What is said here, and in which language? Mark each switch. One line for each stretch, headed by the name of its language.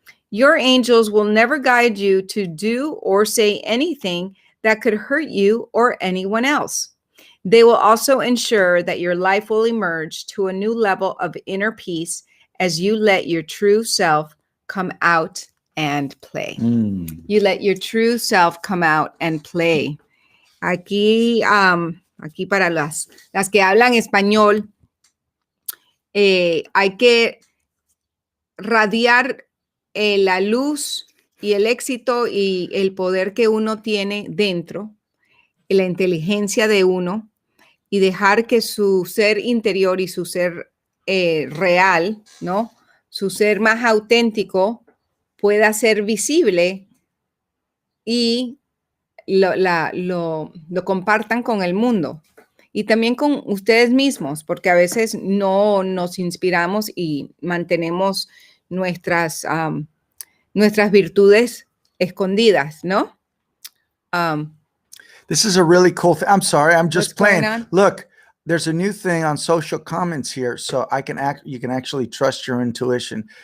English: Your angels will never guide you to do or say anything that could hurt you or anyone else. They will also ensure that your life will emerge to a new level of inner peace as you let your true self come out and play. You let your true self come out and play.
Spanish: Aquí, aquí para las que hablan español, hay que radiar la luz y el éxito y el poder que uno tiene dentro, la inteligencia de uno, y dejar que su ser interior y su ser real, ¿no? Su ser más auténtico pueda ser visible y lo compartan con el mundo. Y también con ustedes mismos, porque a veces no nos inspiramos y mantenemos nuestras virtudes escondidas, ¿no?
English: This is a really cool thing. I'm sorry, I'm just What's going playing. on? Look, there's a new thing on social comments here, so you can actually trust your intuition.